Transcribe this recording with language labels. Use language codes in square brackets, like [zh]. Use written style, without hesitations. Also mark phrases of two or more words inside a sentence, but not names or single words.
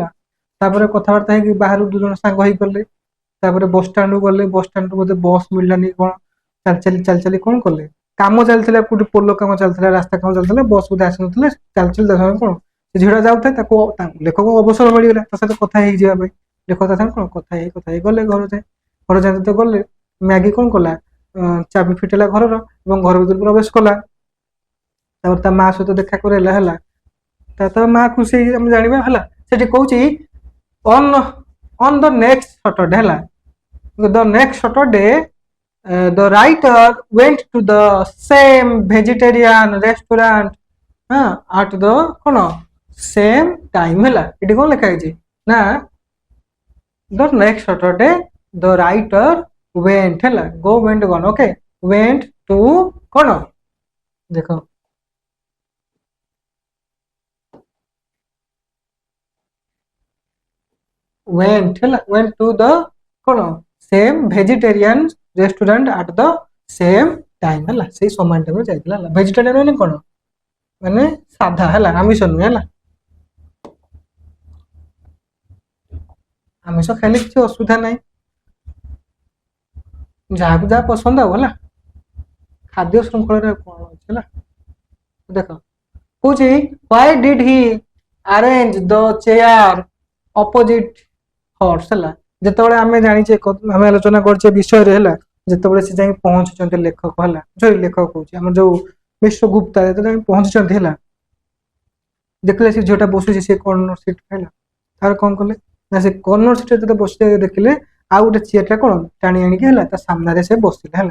[or] ତାପରେ କଥାବାର୍ତ୍ତା ହେଇକି ବାହାରୁ 2 ଜଣ ସାଙ୍ଗ ହେଇଗଲେ। ତାପରେ ବସଷ୍ଟାଣ୍ଡକୁ ଗଲେ, ବସଷ୍ଟାଣ୍ଡରୁ ବୋଧେ ବସ୍ ମିଳିଲାନି କ'ଣ, ଚାଲି ଚାଲି କ'ଣ କଲେ, କାମ ଚାଲିଥିଲା, କୋଉଠି ପୋଲ କାମ ଚାଲିଥିଲା, ରାସ୍ତା କାମ ଚାଲିଥିଲା, ବସ୍ ବୋଧେ ଆସିନଥିଲେ, ଚାଲି ତା ସାଙ୍ଗେ କ'ଣ ସେ ଝିଅଟା ଯାଉଥାଏ, ତାକୁ ଲେଖକ ଅବସର ମିଳିଗଲା ତା ସହିତ କଥା ହେଇଯିବା ପାଇଁ। ଲେଖକ ତା ସାଙ୍ଗେ କ'ଣ କଥା ହେଇ ଗଲେ ଘର ଯାଏ ତ ଗଲେ। ମ୍ୟାଗି କ'ଣ କଲା, ଚାବି ଫିଟେଇଲା ଘରର ଏବଂ ଘର ଭିତରକୁ ପ୍ରବେଶ କଲା। ତାପରେ ତା ମା ସହିତ ଦେଖା କରେଇଲା ହେଲା। ତା ମା ଖୁସି ହେଇକି ଆମେ ଜାଣିବା ହେଲା। ସେଠି କହୁଛି [en] on the next Saturday ହେଲା, the next Saturday the writer went to the same vegetarian restaurant at the କ'ଣ same time ହେଲା। [or] ଏଠି କ'ଣ ଲେଖା ହେଇଛି ନା [en] the next Saturday the writer went ହେଲା, go went ଗଣ ଓକେ, went to [or] କ'ଣ ଦେଖ [en] went ହେଲା, went to the କ'ଣ same vegetarian restaurant at the same time ହେଲା। [or] ସେଇ ସମାନ ଟାଇମରେ ଯାଇଥିଲା ହେଲା। ଭେଜିଟେରିଆନ ମାନେ କ'ଣ, ମାନେ ସାଧା ହେଲା, ଆମିଷ ନୁହେଁ ହେଲା। ଆମିଷ ଖାଇଲେ କିଛି ଅସୁବିଧା ନାହିଁ, ଯାହାକୁ ଯାହା ପସନ୍ଦ ଆଉ ହେଲା। ଖାଦ୍ୟ ଶୃଙ୍ଖଳରେ କ'ଣ ଅଛି ହେଲା। ଦେଖ କହୁଛି [en] why did he arrange the chair opposite hers [or] ହେଲା। ଯେତେବେଳେ ଆମେ ଜାଣିଛେ, ଆମେ ଆଲୋଚନା କରୁଛେ ବିଷୟରେ ହେଲା, ଯେତେବେଳେ ସେ ଯାଇ ପହଞ୍ଚୁଛନ୍ତି ଲେଖକ ହେଲା, ଲେଖକ କହୁଛି ଆମର ଯୋଉ ମିଶ୍ର ଗୁପ୍ତା ଯେତେବେଳେ ପହଞ୍ଚୁଛନ୍ତି ହେଲା, ଦେଖିଲେ ସେ ଝିଅଟା ବସୁଛି ସେ [en] corner seat [or] ହେଲା। ତାର କ'ଣ କଲେ ନା ସେ [en] corner seat [or] ଯେତେବେଳେ ବସିଲେ ଦେଖିଲେ ଆଉ ଗୋଟେ ଚେୟାରଟା କ'ଣ ଟାଣି ଆଣିକି ହେଲା ତା ସାମ୍ନାରେ ସେ ବସିଲେ ହେଲା।